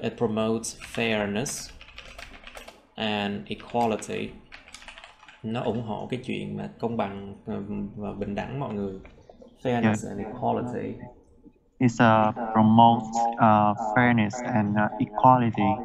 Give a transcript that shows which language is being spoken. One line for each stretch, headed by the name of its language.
English: It promotes fairness and equality.
Vietnamese: Nó ủng hộ cái chuyện mà công bằng và bình đẳng mọi người.
English: Fairness and equality. It promotes fairness and equality.